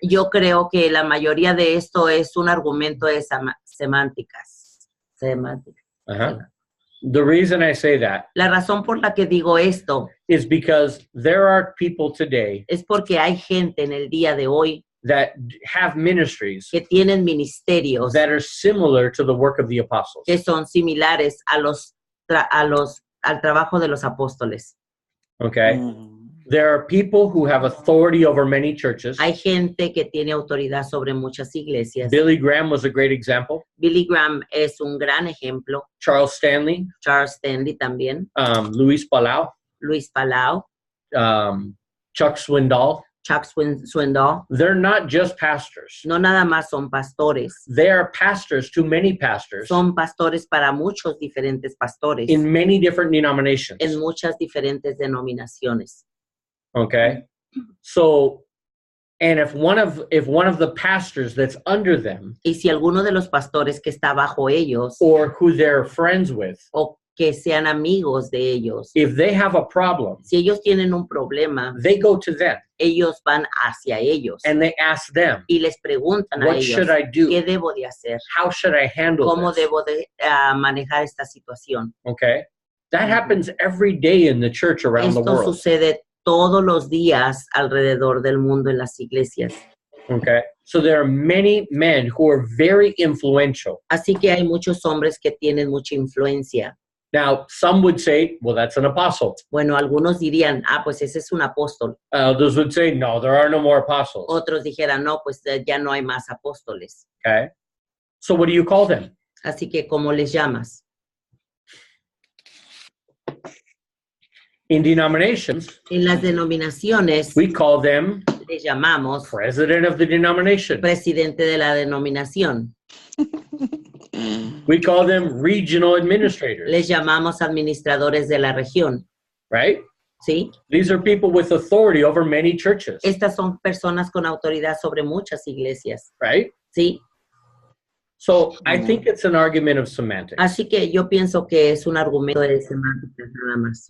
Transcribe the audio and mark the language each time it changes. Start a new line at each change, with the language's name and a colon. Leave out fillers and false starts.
Spanish: yo creo que la mayoría de esto es un argumento de semánticas.
English: Uh-huh. The reason I say that
Spanish: La razón por la que digo esto
English: is because there are people today
Spanish: es porque hay gente en el día de hoy
English: that have ministries
Spanish: que tienen ministerios
English: that are similar to the work of the apostles.
Spanish: que son similares al trabajo de los apóstoles.
English: Okay? Mm. There are people who have authority over many churches.
Spanish: Hay gente que tiene autoridad sobre muchas iglesias.
English: Billy Graham was a great example.
Spanish: Billy Graham es un gran ejemplo.
English: Charles Stanley,
Spanish: Charles Stanley también.
English: Luis Palau,
Spanish: Luis Palau,
English: Chuck Swindoll.
Spanish: Chuck Swindoll.
English: They're not just pastors.
Spanish: No nada más son pastores.
English: They are pastors to many pastors
Spanish: Son pastores para muchos diferentes pastores.
English: in many different denominations.
Spanish: En muchas diferentes denominaciones.
English: Okay? So, and if one of the pastors that's under them
Spanish: Y si alguno de los pastores que está bajo ellos
English: or who they're friends with,
Spanish: o que sean amigos de ellos,
English: if they have a problem,
Spanish: si ellos tienen un problema,
English: they go to them
Spanish: ellos van hacia ellos
English: and they ask them,
Spanish: y les preguntan a
English: what
Spanish: ellos,
English: should I do?
Spanish: ¿qué debo de hacer?
English: How should I handle
Spanish: ¿Cómo
English: this?
Spanish: debo de manejar esta situación?
English: Okay? That happens every day in the church around the
Spanish: Esto
English: world.
Spanish: sucede todos los días alrededor del mundo en las iglesias.
English: Okay? So there are many men who are very influential.
Spanish: Así que hay muchos hombres que tienen mucha influencia.
English: Now, some would say, well, that's an apostle.
Spanish: Bueno, algunos dirían, pues ese es un apóstol.
English: Others would say, no, there are no more apostles.
Spanish: Otros dijeran, no, pues ya no hay más apóstoles.
English: Okay? So what do you call them?
Spanish: Así que, ¿cómo les llamas?
English: In denominations,
Spanish: En las denominaciones
English: we call them
Spanish: les llamamos
English: president of the denomination.
Spanish: presidente de la denominación.
English: We call them regional administrators,
Spanish: Les llamamos administradores de la región.
English: right?
Spanish: ¿Sí?
English: These are people with authority over many churches,
Spanish: Estas son personas con autoridad sobre muchas iglesias.
English: right?
Spanish: ¿Sí?
English: So I think it's an argument of semantics.
Spanish: Así que yo pienso que es un argumento de semántica nada más.